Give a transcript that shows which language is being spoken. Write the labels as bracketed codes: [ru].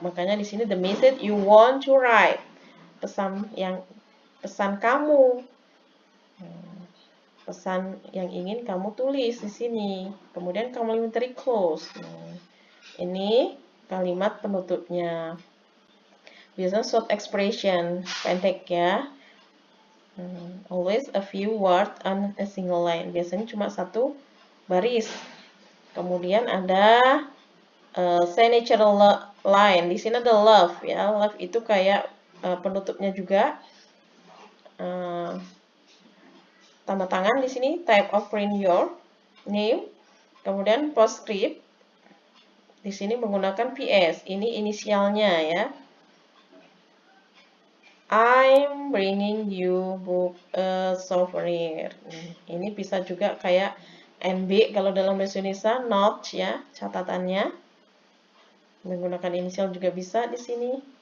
[id] Makanya di sini [en] the message you want to write. [id] Pesan kamu. Pesan yang ingin kamu tulis di sini. Kemudian complimentary close. Ini kalimat penutupnya. Biasanya short expression, pendek ya. [en] Always a few words on a single line. [id] Biasanya cuma satu baris. Kemudian ada signature line. Di sini ada love ya. Love itu kayak penutupnya juga. Tanda tangan di sini, [en] type of print your name. [id] Kemudian postscript. Di sini menggunakan PS. Ini inisialnya ya. [en] I'm bringing you book a souvenir. [id] Ini bisa juga kayak NB kalau dalam bahasa Indonesia, note ya, catatannya. Menggunakan inisial juga bisa di sini.